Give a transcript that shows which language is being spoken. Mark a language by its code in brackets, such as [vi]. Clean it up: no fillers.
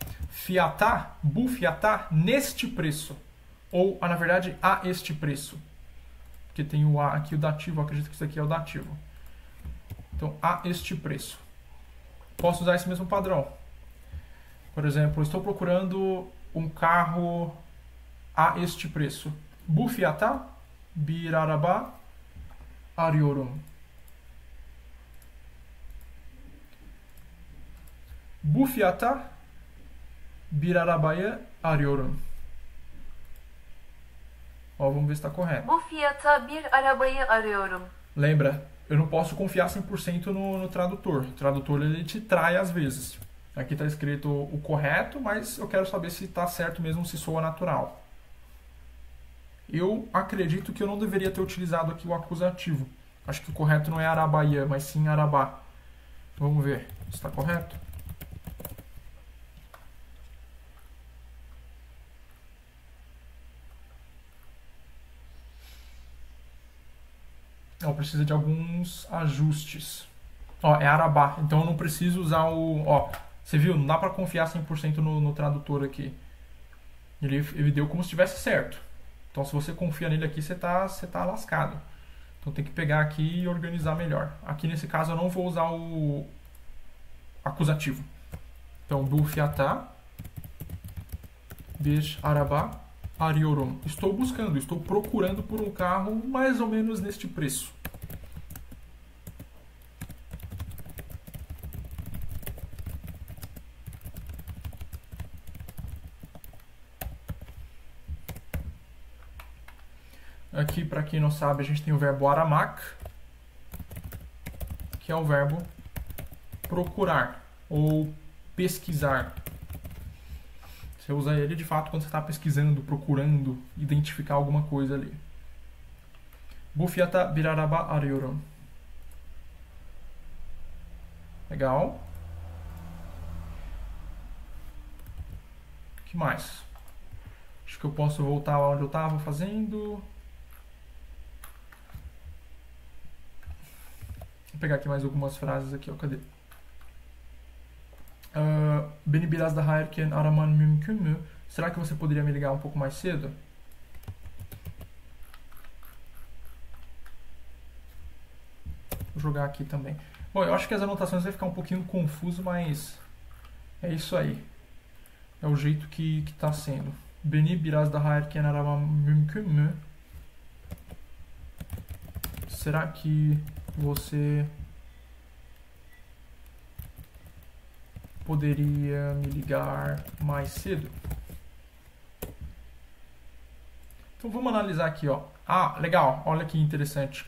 [pt] Fiatá, bufiatá, neste preço. Ou, na verdade, a este preço. Porque tem o a aqui, o dativo. Eu acredito que isso aqui é o dativo. Então, a este preço. Posso usar esse mesmo padrão. Por exemplo, estou procurando um carro a este preço. [tr] Bu fiyata bir araba arıyorum. Bu fiyata bir arabayı arıyorum. [pt] Ó, vamos ver se está correto. [tr] Bu fiyata bir arabayı arıyorum. [pt] Lembra, eu não posso confiar 100% no tradutor. O tradutor ele te trai às vezes. Aqui está escrito o correto, mas eu quero saber se está certo mesmo, se soa natural. Eu acredito que eu não deveria ter utilizado aqui o acusativo. Acho que o correto não é arabaia, mas sim arabá. Vamos ver se está correto. Ó, precisa de alguns ajustes. Ó, é arabá, então eu não preciso usar o... Ó, você viu? Não dá para confiar 100% no tradutor aqui. Ele deu como se estivesse certo. Então se você confia nele aqui, você tá lascado. Então tem que pegar aqui e organizar melhor. Aqui nesse caso eu não vou usar o acusativo. Então, [tr] bu fiyata bir araba arıyorum. [pt] Estou buscando, estou procurando por um carro mais ou menos neste preço. Aqui, para quem não sabe, a gente tem o verbo aramak, que é o verbo procurar ou pesquisar. Você usa ele de fato quando você está pesquisando, procurando, identificar alguma coisa ali. [tr] Bu fiyata bir araba arıyorum. [pt] Legal. O que mais? Acho que eu posso voltar onde eu estava fazendo. Vou pegar aqui mais algumas frases aqui, ó, cadê? [tr] Beni biraz daha erken araman mümkün mü? [pt] Será que você poderia me ligar um pouco mais cedo? Vou jogar aqui também. Bom, eu acho que as anotações vai ficar um pouquinho confuso, mas é isso aí. É o jeito que tá sendo. [tr] Beni biraz daha erken araman mümkün mü? [pt] Será que você poderia me ligar mais cedo? Então vamos analisar aqui, ó. Ah, legal, olha que interessante.